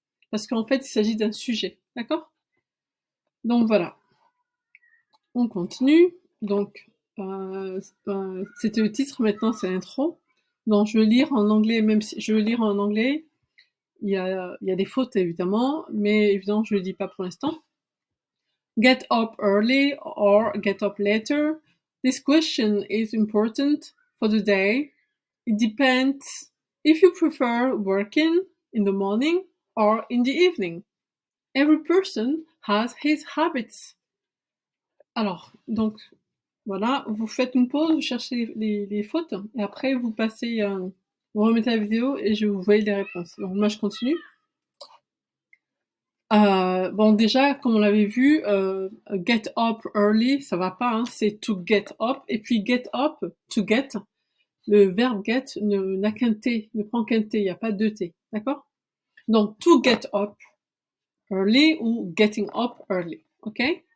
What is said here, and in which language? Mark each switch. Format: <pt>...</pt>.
<fr>Parce qu'en fait, il s'agit d'un sujet, d'accord ? Donc voilà. On continue. Donc, c'était le titre, maintenant c'est l'intro. Donc je vais lire en anglais, même si je vais lire en anglais. Il y a des fautes évidemment, mais évidemment je ne le dis pas pour l'instant.</fr> <en>Get up early or get up later. This question is important for the day. It depends if you prefer working in the morning or in the evening. Every person has his habits.</en> <fr>Alors, donc, voilà, vous faites une pause, vous cherchez les fautes, et après vous passez, vous remettez la vidéo et je vous voyez les réponses. Donc moi je continue. Bon, déjà, comme on l'avait vu,</fr> <en>get up early,</en> <fr>ça va pas, hein, c'est</fr> <en>to get up,</en> <fr>et puis get up, to get, le verbe get n'a qu'un T, ne prend qu'un T, il n'y a pas deux T, d'accord ? Donc,</fr> <en>to get up early</en> <fr>ou</fr> <en>getting up early,</en> <fr>ok ?</fr>